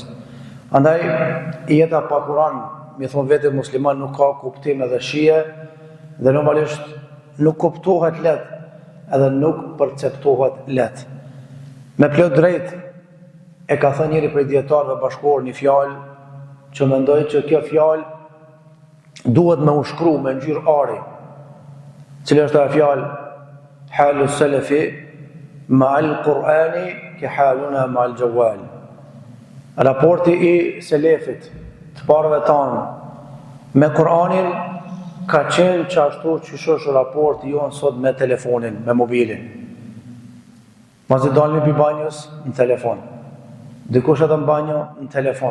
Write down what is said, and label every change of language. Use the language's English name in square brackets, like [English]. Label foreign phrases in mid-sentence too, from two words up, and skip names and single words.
[Albanian] Andaj jeta pa Kur'an, mi thonë vetë musliman, nuk ka kuptim edhe shije dhe normalisht nuk kuptohet lehtë edhe nuk perceptohet lehtë. Me plot drejt e ka thënë njëri prej dietarëve bashkëkor një fjalë që mendoj që kjo fjalë duhet me u shkru me ngjyrë ari. Cila është ajo fjalë? [Arabic] حال السلف مع القرآن كحالنا مع الجوال. [Albanian] Raporti i selefit, të parëve tanë, me Kur'anin ka qenë që ashtu që është raporti jonë sot me telefonin, me mobilin. Mazë dalën për banjës, në telefon. Dikush edhe në banjo, në telefon.